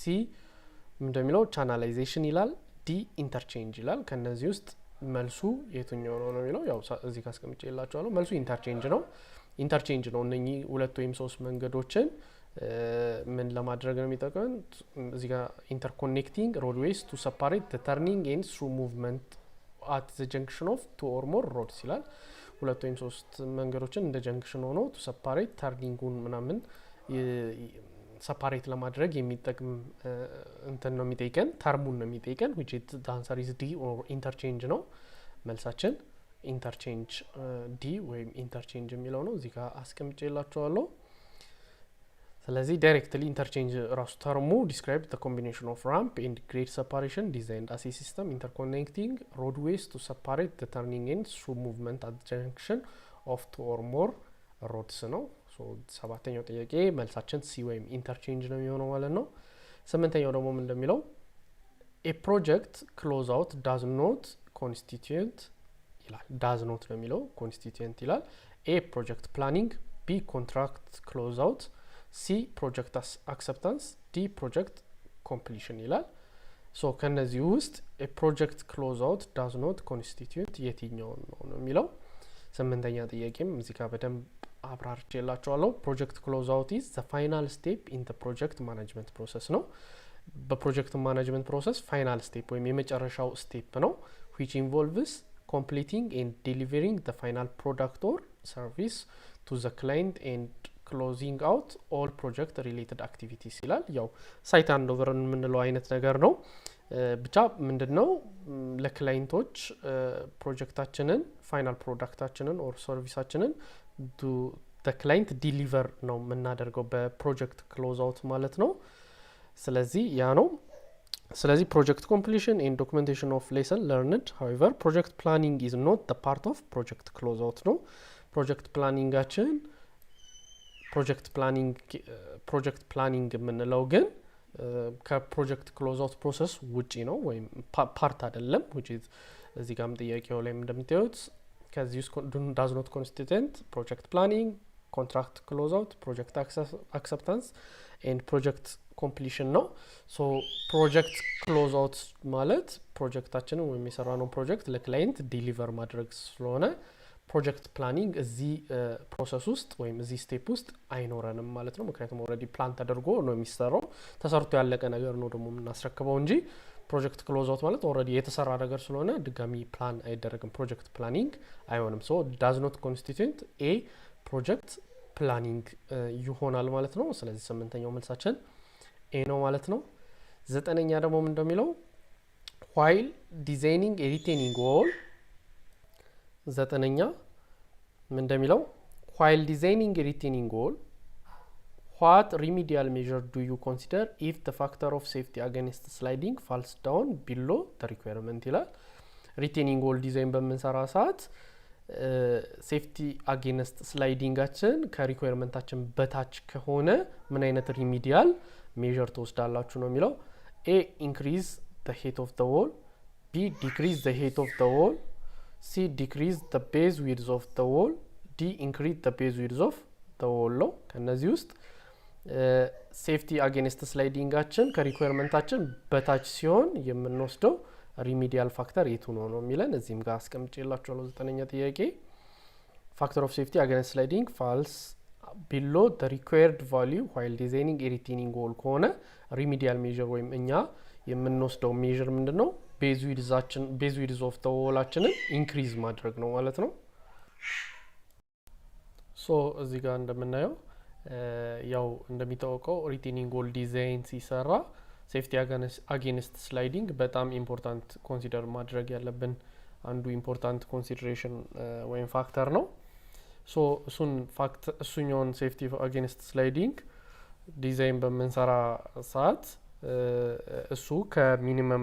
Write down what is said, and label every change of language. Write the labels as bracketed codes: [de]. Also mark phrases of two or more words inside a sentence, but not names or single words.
[am] እንደሚለው ቻናላይዜሽን ይላል ዲ ኢንተርቼንጅ ይላል ከነዚህ ውስጥ መልሱ የትኛው ነው የሚለው ያው እዚህ ጋር አስቀምጬላችኋለሁ መልሱ ኢንተርቼንጅ ነው እነኚህ ሁለት ወይም ሶስት መንገዶችን ምን ለማድረግ ነው የሚጠቀመን እዚህ ጋር [en] interconnecting roadways to separate the turning and through movement at the junction of two or more roads [am] ይላል ሁለት ወይም ሶስት መንገዶችን እንደ ጀንክሽን ሆኖ [en] to separate [am] ተርኒንጉን ምናምን ሰፓሬት ለማድረግ የሚጠቅም እንትን ነው የሚጠይቀን ተርሙን ነው የሚጠይቀን [en] which is the answer is D or interchange [am] ነው መልሳችን ኢንተርቼንጅ ዲ ወይም ኢንተርቼንጅ የሚለው ነው እዚህ ጋር አስቀምጬላችኋለሁ ስለዚህ [en] directly interchange [am] ራሱ ተርሙ [en] describe the combination of ramp and grade separation designed as a system interconnecting roadways to separate the turning and through movement at the junction of two or more roads [am] ነው ሶ ሰባተኛው ጥያቄ መልሳችን ሲ ወይም ኢንተርቼንጅ ነው የሚሆነው ማለት ነው ስምንተኛው ደግሞ ምን እንደሚለው [en] a project close out does not constitute [am] ይላል [en] does not [am] ነው የሚለው constituent ይላል [en] a project planning b contract close out C project acceptance D project completion [am] ይላል ሶ ከነዚህ ውስጥ a [en] project close out does not constitute [am] የትኛው ነው የሚለው ስምንተኛ ጥያቄም እዚህ ጋር በደንብ አብራርቼላችኋለሁ [en] project close out is the final step in the project management [am] ፕሮሰስ ነው በፕሮጀክት ማኔጅመንት ፕሮሰስ ፋይናል ስቴፕ ወይም የመጨረሻው ስቴፕ ነው [en] which involves completing and delivering the final product or service to the client and closing out all project related activities [am] ይላል ያው [en] site handover [am] የምንለው አይነት ነገር ነው ብቻ ምንድነው ለክላይንቶች ፕሮጀክታችንን ፋይናል ፕሮዳክታችንን ኦር ሰርቪሳችንን [en] to the client deliver [am] ነው የምናደርገው በፕሮጀክት ክሎዝ አውት ማለት ነው ስለዚህ ያ ነው ስለዚህ [en] project completion and documentation of lesson learned however project planning is not the part of project close out [am] ነው [en] project planning [am] የምንለው ግን ከፕሮጀክት ክሎዝ አውት ፕሮሰስ ውጪ ነው ወይም ፓርት አይደለም [en] which is [am] እዚህ ጋርም ጥያቄው ላይ እንደምታዩት ከዚህ ውስጥ [en] does not constitute project planning contract close out project acceptance and project completion [am] ነው [en] so project close out [am] ማለት ፕሮጀክታችንን ወይም የሰራነው ፕሮጀክት ለክላይንት ዲሊቨር ማድረግ ስለሆነ [en] project planning [am] እዚህ ፕሮሰስ ውስጥ ወይም እዚህ ስቴፕ ውስጥ አይኖረንም ማለት ነው ምክንያቱም ኦሬዲ ፕላን ተደርጎ ነው የሚሰራው ተሰርቶ ያለቀ ነገር ነው ደግሞ የምናስረክበው እንጂ [en] project close out [am] ማለት ኦሬዲ የተሰራ ነገር ስለሆነ ድጋሚ ፕላን አይደረግም [en] project planning [am] አይሆንም [en] so does not constitute a project planning [am] ይሆናል ማለት ነው ስለዚህ ስምንተኛው መልሳችን ኤ ነው ማለት ነው ዘጠነኛ ደግሞ ምን እንደሚለው [en] while designing a retaining wall [am] ዘጠነኛ ምን እንደሚለው [en] while designing a retaining wall what remedial measure do you consider if the factor of safety against sliding falls down below the requirement ይላል retaining wall [am] ዲዛይን በመንሰራ ሰዓት [en] safety against [am] ስላይዲንጋችን ከሪኳየርመንታችን በታች ከሆነ ምን አይነት ሪሚዲያል ሜዠር ተወስዳላችሁ ነው የሚለው [en] a increase the height of the wall b decrease the height of the wall c decrease the base width of the wall d increase the base width of the [am] wall ነው ከነዚህ ውስጥ [en] safety against [am] ስላይዲንጋችን ከሪኳየርመንታችን በታች ሲሆን የምንወስደው [en] remedial factor [am] የቱ ነው የሚለን እዚህም ጋር አስቀምጬላችኋለሁ ዘጠነኛ ጥያቄ [en] factor of safety against sliding falls below the required value while designing a retaining wall [am] ከሆነ [en] remedial measure [am] ወይም እኛ የምንወስደው measure ምንድነው [en] base width of the [am] wallችንን increase ማድረግ ነው ማለት ነው so እዚህ ጋር እንደምናየው ያው እንደሚታወቀው [en] retaining wall [am] ዲዛይን ሲሰራ [en] safety against sliding [am] በጣም [en] important consider [am] ማድረግ ያለብን አንዱ [en] important consideration [am] ወይም ፋክተር ነው ሶ እሱኛውን [en] safety against sliding [am] ዲዛይን በመንሰራ ሰዓት እሱ ከሚኒመም